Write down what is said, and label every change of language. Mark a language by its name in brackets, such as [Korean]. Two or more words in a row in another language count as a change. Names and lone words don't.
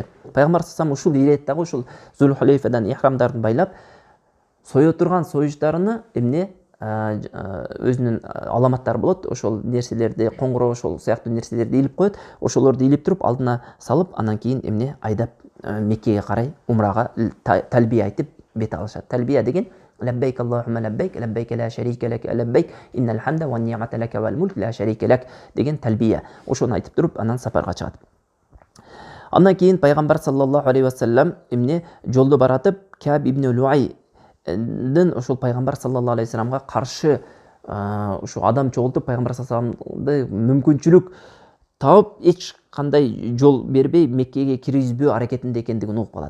[Kyrgyz] Пайгамбар саллаллаху ушул иреттагы ушул Зулхулайфадан ихрамдарын байлап, сое турган соючтарыны эмне өзүнүн аламаттары болот. Ошол нерселерди, коңгуроо ошол сыяктуу нерселерди илип коет. Ошолорду илип туруп, алдына салып, анан кийин эмне айдап Меккеге карай умрага талбия айтып бет алышат. Талбия деген [Arabic] لبيك اللهم لبيك، لبيك لا شريك لك، لبيك إن الحمد والنعمة لك والملك لا شريك لك [Kyrgyz] деген талбия. Ошону айтып туруп, анан сапарга чыгат. Андан кийин пайгамбар [Arabic] صلى الله عليه وسلم [Kyrgyz] эмне жолдо баратып, Каб ибн Луайдын ошол пайгамбар [Arabic] صلى الله عليه وسلم [Kyrgyz] каршы ушу адам чогултуп, пайгамбар [Arabic] صلى الله عليه وسلم [Kyrgyz] мүмкүнчүлүк таап, эч кандай жол бербей Меккеге киргизбөө аракетинде экендигин угуп калат.